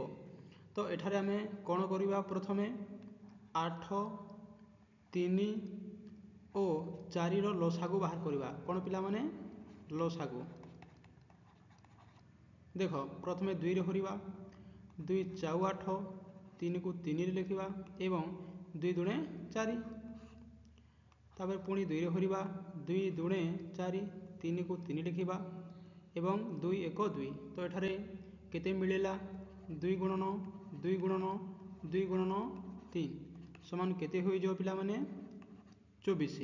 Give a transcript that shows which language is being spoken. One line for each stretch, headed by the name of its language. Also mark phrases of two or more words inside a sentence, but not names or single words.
Odia: ତ ଏଠାରେ ଆମେ କ'ଣ କରିବା, ପ୍ରଥମେ 8, 3 ଓ 4ର ଲସାଗୁ ବାହାର କରିବା। କ'ଣ ପିଲାମାନେ, ଲସାଗୁ। ଦେଖ ପ୍ରଥମେ 2ରେ ହରିବା, 2 4 8, 3କୁ 3ରେ ଲେଖିବା ଏବଂ 2 ଦୁଣେ 4। ତାପର ପୁଣି 2 ରେ ହରିବା 2 ଦୁଣେ 4 3 କୁ 3 ଲେଖିବା ଏବଂ 2 1 2 ତ ଏଠାରେ କେତେ ମିଳିଲା 2 ଗୁଣନ 2 ଗୁଣନ 2 ଗୁଣନ 3 ସମାନ କେତେ ହୋଇ ଜୋ ପିଲା ମାନେ 24।